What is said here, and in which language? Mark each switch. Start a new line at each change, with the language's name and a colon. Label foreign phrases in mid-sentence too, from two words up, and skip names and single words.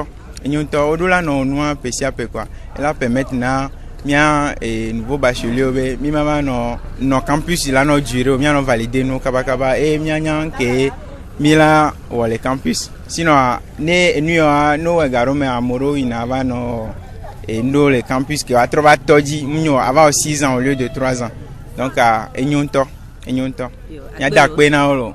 Ewe: Nyɔntɔ woɖo la nɔ nua ƒe sia ƒe kwa ela permettre na mia
French: nouveau bachelier
Ewe: be mi mama nɔ campus la nɔ durer o mia nɔ valider no kabakaba e mia nya ke mi la wɔ le campus sinon ne enu ya no egaro me amoro ina va nɔ ndo le campus ke atrɔ va tɔdzi munyo ava
French: 6 ans au lieu de 3 ans
Ewe: donc nyɔntɔ nya da kpe na wo lo